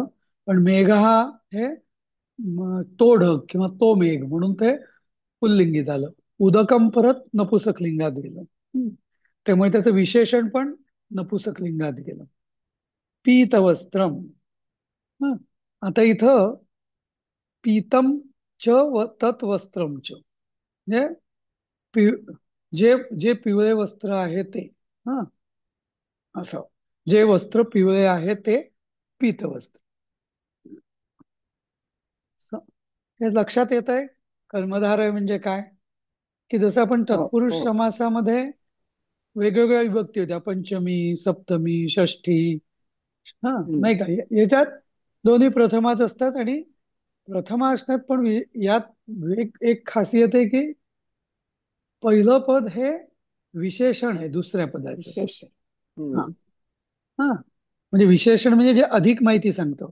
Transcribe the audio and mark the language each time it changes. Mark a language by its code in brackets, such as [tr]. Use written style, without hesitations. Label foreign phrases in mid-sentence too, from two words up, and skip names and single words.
[mr] पण मेघ हा हे तो ढग किंवा तो मेघ म्हणून ते पुल्लिंगीत आलं. उदकम परत नपुसकलिंगात गेलं. त्यामुळे त्याचं विशेषण पण नपुसकलिंगात गेलं. [sa] पीतवस्त्रम. हं. [mr] आता इथं [sa] पीतम च तत् वस्त्रम च [mr] म्हणजे जे जे पिवळे वस्त्र आहे ते. हा, असं जे वस्त्र पिवळे आहे ते पीतवस्त्र. हे लक्षात येत आहे कर्मधारय म्हणजे काय? की जसं आपण हो तत्पुरुष हो. समासामध्ये वेगवेगळ्या विभक्ती होत्या, पंचमी, सप्तमी, षष्ठी. हा, हम्म. नाही का, याच्यात दोन्ही प्रथमाच असतात. आणि प्रथमा असण्यात पण यात एक खासियत आहे की पहिलं पद हे विशेषण आहे दुसऱ्या पदाचं. विशेष. हा, हम्म. हा, म्हणजे विशेषण म्हणजे जे अधिक माहिती सांगतो.